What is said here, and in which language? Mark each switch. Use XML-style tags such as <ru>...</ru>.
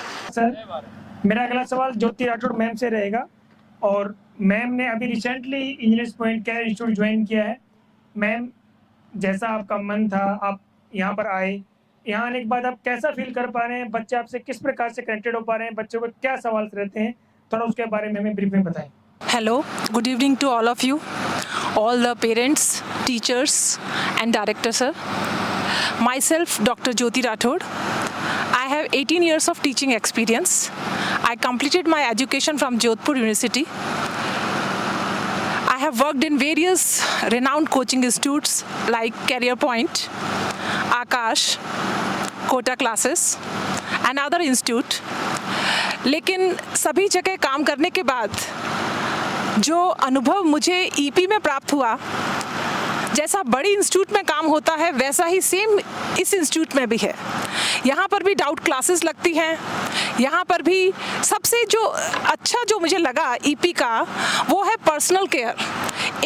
<hi>Sir, मेरा अगला सवाल ज्योति राठौड़ मैम से रहेगा। और मैम ने अभी recently engineers point care institute join किया है। मैम, जैसा आपका मन था, आप यहाँ पर आए, यहाँ आने के बाद आप कैसा फील कर पा रहे हैं? बच्चे आपसे किस प्रकार से कनेक्टेड हो पा रहे हैं? बच्चों को क्या सवाल रहते हैं? थोड़ा उसके बारे में हमें ब्रीफ में बताएं।</hi> <en>Hello, good evening to all of you, all the parents, teachers and director sir. Myself, Dr. Jyoti Rathod. I have 18 years of teaching experience. I completed my education from Jodhpur University. I have worked in various renowned coaching institutes like Career Point, Akash, Kota Classes and other institute.</en> <hi>लेकिन सभी जगह काम करने के बाद जो अनुभव मुझे ईपी में प्राप्त हुआ, जैसा बड़ी इंस्टीट्यूट में काम होता है वैसा ही सेम इस इंस्टीट्यूट में भी है। यहाँ पर भी डाउट क्लासेस लगती हैं। यहाँ पर भी सबसे जो अच्छा जो मुझे लगा ईपी का वो है पर्सनल केयर।</hi>